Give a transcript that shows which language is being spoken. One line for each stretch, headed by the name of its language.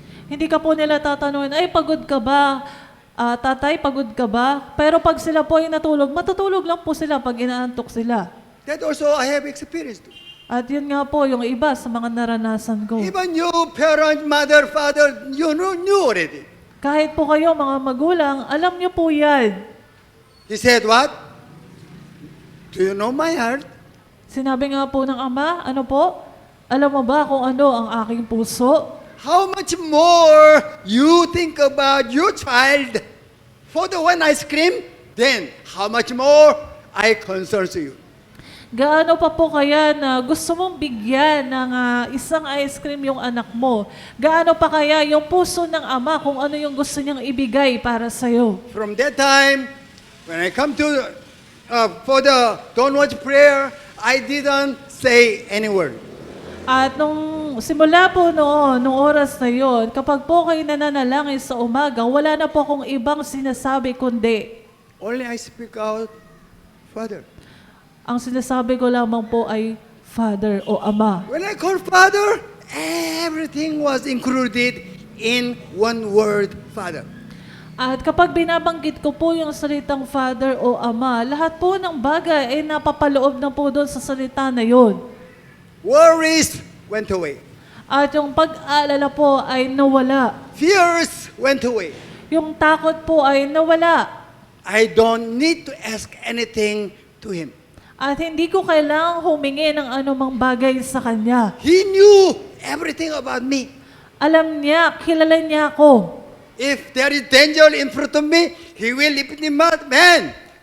Filipino: Hindi ka po nila tatanungin, ay pagod ka ba? Tatay, pagod ka ba? Pero pag sila po ay natulog, matutulog lang po sila pag inaantok sila.
English: That also I have experienced.
Filipino: At yun nga po yung iba sa mga naranasan ko.
English: Even you, parent, mother, father, you knew already.
Filipino: Kahit po kayo mga magulang, alam niyo po yan.
English: He said what? Do you know my heart?
Filipino: Sinabi nga po ng Ama, ano po? Alam mo ba kung ano ang aking puso?
English: How much more you think about your child for the one ice cream, then how much more I concern to you.
Filipino: Gaano pa po kaya na gusto mong bigyan ng isang ice cream yung anak mo? Gaano pa kaya yung puso ng Ama kung ano yung gusto niyang ibigay para sa'yo?
English: From that time, when I come to for the downward prayer, I didn't say any word.
Filipino: At nung simula po noon, nung oras na yon, kapag po kayo nananalangin sa umaga, wala na po akong ibang sinasabi kundi,
English: Only I speak out, Father.
Filipino: ang sinasabi ko lamang po ay Father o Ama.
English: When I call Father, everything was included in one word, Father.
Filipino: At kapag binabanggit ko po yung salitang Father o Ama, lahat po ng bagay ay napapaloob na po doon sa salita na yon.
English: Worries went away.
Filipino: At yung pag-aalala po ay nawala.
English: Fears went away.
Filipino: Yung takot po ay nawala.
English: I don't need to ask anything to Him.
Filipino: At hindi ko kailangang humingi ng anumang bagay sa Kanya.
English: He knew everything about me.
Filipino: Alam niya, kilala niya ako.
English: If there is danger in front of me, He will lift him up, man.